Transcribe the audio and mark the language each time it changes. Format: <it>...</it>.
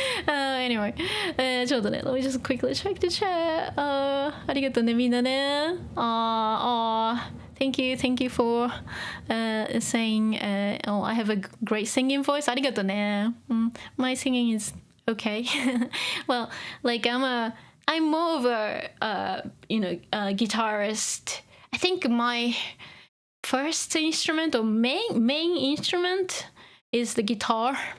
<en>Anyway,</en> <ja>ちょっとね、</ja> <en>let me just quickly check the chat.</en> <ja>ありがとうね、みんなね。</ja> <en>Thank you for saying, oh, I have a great singing voice.</en> <ja>ありがとうね。</ja> <en>My singing is okay. Well, like I'm more of a guitarist. I think my first instrument or main instrument is the guitar.</en>